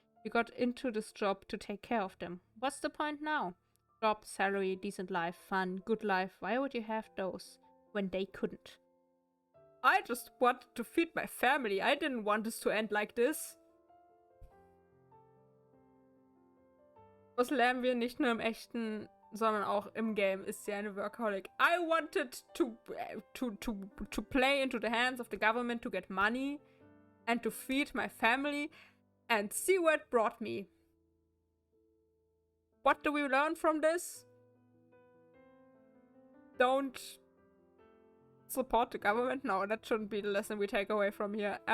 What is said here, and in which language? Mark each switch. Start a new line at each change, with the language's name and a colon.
English: You got into this job to take care of them. What's the point now? Job, salary, decent life, fun, good life. Why would you have those when they couldn't? I just wanted to feed my family. I didn't want this to end like this.
German: Was lernen wir nicht nur im echten, sondern auch im Game ist sie eine Workaholic.
English: I wanted to play into the hands of the government to get money and to feed my family and see where it brought me. What do we learn from this? Don't support the government? No, that shouldn't be the lesson we take away from here.